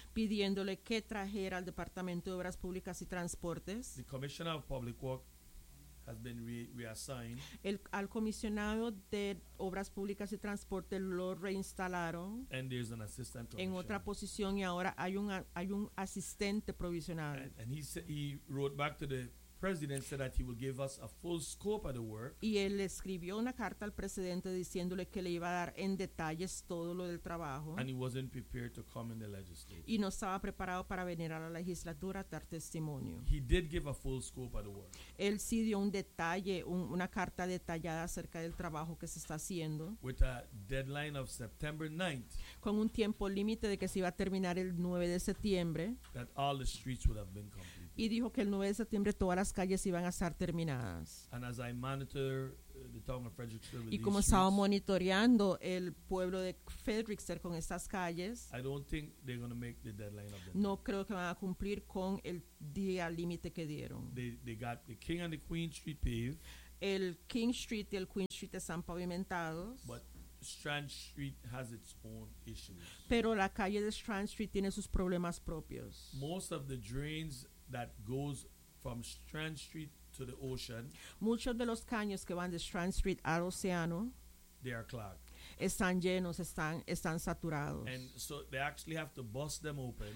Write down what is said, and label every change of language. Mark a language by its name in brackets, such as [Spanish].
[Spanish] Pidiéndole que trajera al Departamento de Obras Públicas y Transportes. [English] The commissioner of public work has been reassigned. [Spanish] Al comisionado de Obras Públicas y Transportes lo reinstalaron. [English] And there's an assistant [Spanish] en otra posición y ahora hay un asistente provisional. [English] And he wrote back to the president said that he will give us a full scope of the work. [Spanish] Y él escribió una carta al presidente diciéndole que le iba a dar en detalles todo lo del trabajo. [English] And he wasn't prepared to come in the legislature. [Spanish] Y no estaba preparado para venir a la legislatura a dar testimonio. [English] He did give a full scope of the work. [Spanish] Él sí dio un detalle, una carta detallada acerca del trabajo que se está haciendo. [English] With a deadline of September 9th. [Spanish] Con un tiempo límite de que se iba a terminar el 9 de septiembre. [English] That all the streets would have been completed. [Spanish] Y dijo que el 9 de septiembre todas las calles iban a estar terminadas. [English] And as I monitor the town of Fredericksburg, [Spanish] y como estaba streets, monitoreando el pueblo de Fredericksburg con estas calles, [English] I don't think they're gonna make the deadline of the no day. [Spanish] Creo que van a cumplir con el día límite que dieron. [English] They got the King and the Queen Street paved. [Spanish] El King Street y el Queen Street están pavimentados. [English] But Strand Street has its own issues. [Spanish] Pero la calle de Strand Street tiene sus problemas propios. [English] Most of the drains that goes from Strand Street to the ocean. [Spanish] Muchos de los caños que van de Strand Street al océano. [English] They are clogged. [Spanish] Están llenos, están saturados. [English] And so they actually have to bust them open.